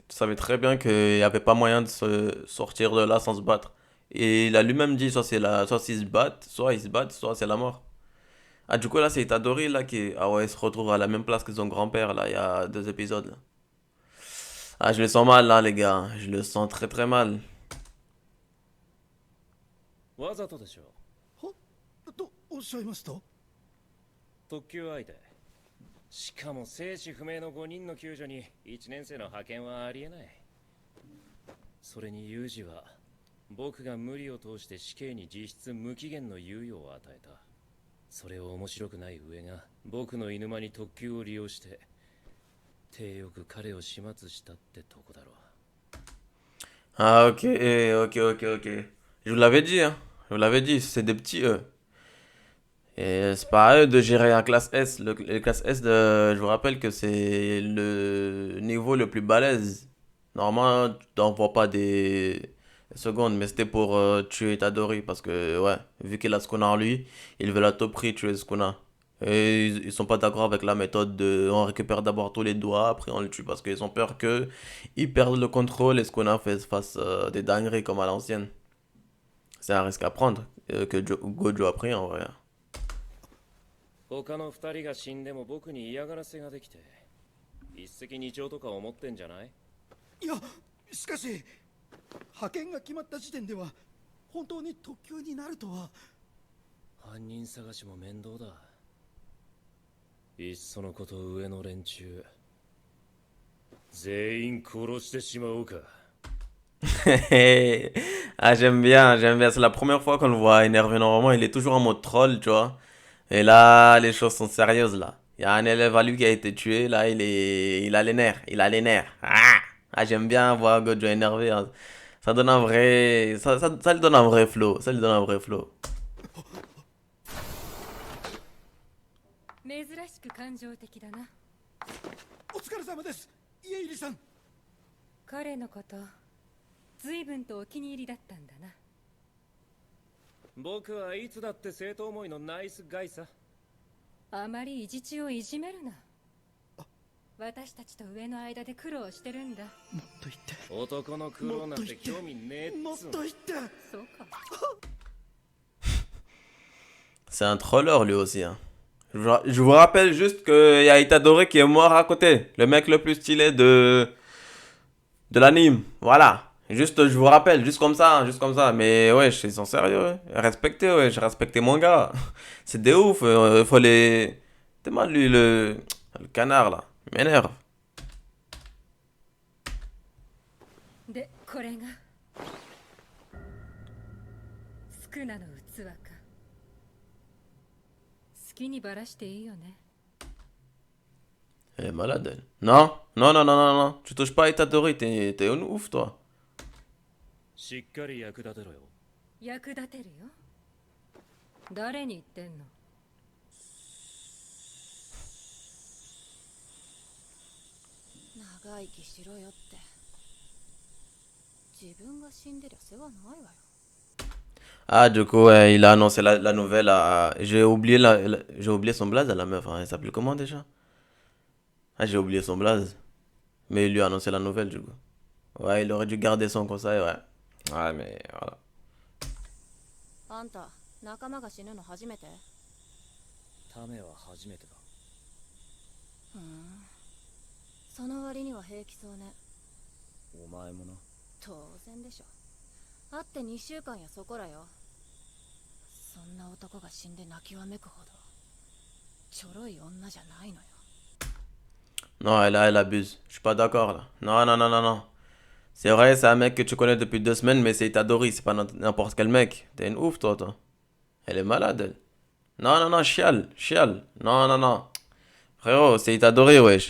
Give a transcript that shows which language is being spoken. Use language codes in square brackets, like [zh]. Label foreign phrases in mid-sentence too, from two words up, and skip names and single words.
[fr] Tu savais très bien qu'il n'y avait pas moyen de se sortir de là sans se battre. Et il a lui-même dit, soit ils se battent, soit c'est la mort. Ah, du coup, là, c'est Itadori, là, qui... Ah ouais, il se retrouve à la même place que son grand-père, là, il y a 2 épisodes, là. Ah, je le sens mal, là, les gars. Je le sens très, très mal. [ja] わざとでしょ。とおっしゃいますと特急相手。しかも生死不明の5人の救助に1年生の派遣はありえない。それにユージは僕が無理を通して死刑に実質無期限の猶予を与えた。それを面白くない上が僕の犬間に特急を利用して手よく彼を始末したってとこだろう。 [fr] Ah, ok. Je vous l'avais dit, hein. Je vous l'avais dit, c'est des petits, eux. Et c'est pas à eux de gérer la classe S. Le classe S, je vous rappelle que c'est le niveau le plus balèze. Normalement, tu t'envoies pas des secondes, mais c'était pour tuer Itadori. Parce que, ouais, vu qu'il a Sukuna en lui, ils veulent à tout prix tuer Sukuna. Et ils sont pas d'accord avec la méthode de on récupère d'abord tous les doigts, après on le tue. Parce qu'ils ont peur que ils perdent le contrôle et Sukuna fasse des dingueries comme à l'ancienne. C'est un risque à prendre que Gojo a pris en vrai. [ja] 他の二人が死んでも僕に嫌がらせができて一石二鳥とか思ってんじゃない？いやしかし派遣が決まった時点では本当に特級になるとは。犯人探しも面倒だ。いっそのこと上の連中全員殺してしまおうか。 [fr] Ah, j'aime bien, j'aime bien. C'est la première fois qu'on le voit énervé. Normalement, il est toujours en mode troll, tu vois. Et là, les choses sont sérieuses, là. Il y a un élève à lui qui a été tué. Là, il a les nerfs. Il a les nerfs. Ah, j'aime bien voir Gojo énervé, hein. Ça donne un vrai... Ça lui donne un vrai flow. Ça lui donne un vrai flow. [ja] 珍しく感情的だな。お疲れ様です、家入さん。彼のこと随分とお気に入りだったんだな。僕はいつだって生徒思いのナイスガイさ。あまり意地地をいじめるな。私たちと上の間で苦労してるんだ。もっと言って、男の苦労なんて興味ねえっつうの。もっと言って。そうか。 [fr] C'est un troller, lui aussi, hein. Je vous rappelle juste qu'il y a Itadori qui est mort à côté. Le mec le plus stylé de l'anime. Voilà. Juste, je vous rappelle, juste comme ça, juste comme ça. Mais ouais, ils sont sérieux. Ouais. Respectez, ouais, j'ai respecté mon gars. C'est des ouf. Faut les... T'es mal, lui, le canard, là. Il m'énerve. [ja] で、これがスクナの器か。好きにばらしていいよね。 [fr] Elle est malade, elle. Non, non, non, non, non, non. Tu touches pas à Itadori, t'es un ouf, toi. [ja] しっかり役立てろよ。役立てるよ。誰に言ってんの？長生きしろよって。自分が死んでりゃ世話ないわよ。 [fr] Ah, du coup, ouais, il a annoncé la nouvelle à... J'ai oublié, j'ai oublié son blaze à la meuf. Hein. Elle s'appelle comment déjà? Ah, j'ai oublié son blaze. Mais il lui a annoncé la nouvelle, du coup. Ouais, il aurait dû garder son conseil, ouais. Ouais, mais voilà. [ja] あんた、仲間が死ぬの初めて？タメは初めてだ。その割には平気そうね。お前もな。当然でしょ。会って2週間やそこらよ。そんな男が死んで泣きわめくほどちょろい女じゃないのよ。 [fr] Non, elle abuse. Je suis pas d'accord, là. Non, non, non, non, non. C'est vrai, c'est un mec que tu connais depuis 2 semaines, mais c'est Itadori, c'est pas n'importe quel mec. T'es une ouf, toi. Elle est malade, elle. Non, non, non, chiale, chiale. Non, non, non. Frérot, c'est Itadori, wesh.